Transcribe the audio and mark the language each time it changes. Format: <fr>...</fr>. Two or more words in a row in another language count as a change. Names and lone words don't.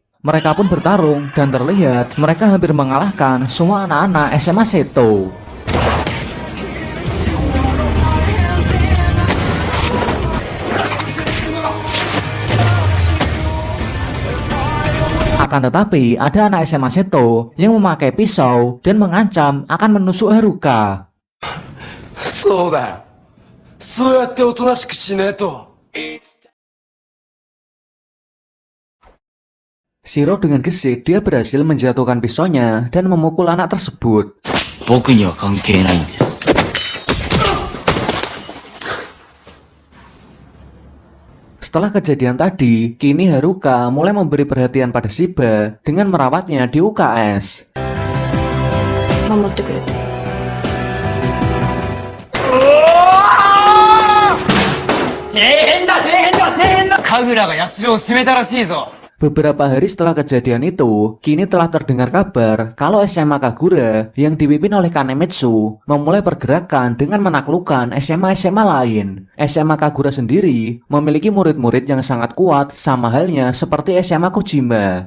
<id>Mereka pun bertarung dan terlihat mereka hampir mengalahkan semua anak-anak SMA Seto. Akan tetapi, ada anak SMA Seto yang memakai pisau dan mengancam akan menusuk Haruka.</id> <ja>そうだよ。そうやっておとなしくしねえと。</ja> <id>Shiro dengan gesit dia berhasil menjatuhkan pisaunya dan memukul anak tersebut.</id> <ja>僕には関係ないんです。</ja> <id>Setelah kejadian tadi, kini Haruka mulai memberi perhatian pada Shiba dengan merawatnya di UKS.</id> <ja>守ってくれて。神楽が社を閉めたらしいぞ。</ja> <id>Beberapa hari setelah kejadian itu, kini telah terdengar kabar kalau SMA Kagura yang dipimpin oleh Kanemitsu memulai pergerakan dengan menaklukkan SMA-SMA lain. SMA Kagura sendiri memiliki murid-murid yang sangat kuat sama halnya seperti SMA Kojima.</id>